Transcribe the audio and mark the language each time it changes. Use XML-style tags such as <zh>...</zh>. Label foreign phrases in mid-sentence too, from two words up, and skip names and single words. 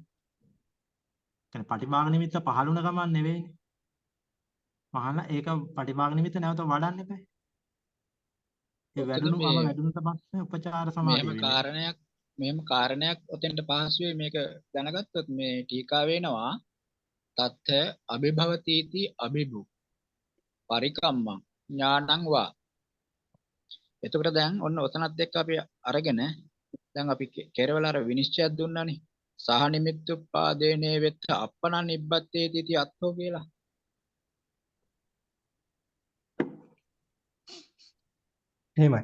<si>කියන්නේ පටිභාග නිමිත්ත පහළුණ ගමන් නෙවෙයිනේ. මහාන ඒක පටිභාග නිමිත්ත නැවත වඩන්න එපා. ඒ වැඩුණු වැඩුණට පස්සේ උපචාර සමාධිය වෙනවා. මෙහෙම කාරණයක් ඔතෙන්ට පහසුවේ මේක දැනගත්තොත් මේ ටීකා වෙනවා</si> <pi>තත්ත අභිභවතිති අභිභු පරිකම්මං ඥානං වා.</pi> <si>එතකොට දැන් ඔන්න ඔතනත් එක්ක අපි අරගෙන දැන් අපි කෙරවල අර විනිශ්චයක් දුන්නානේ</si> <pi>සහ නිමිත්තුප්පාදේනේ වෙත්ත අප්පන නිබ්බත්තේති අත්තෝ</pi> <si>කියලා. එහෙමයි.</si>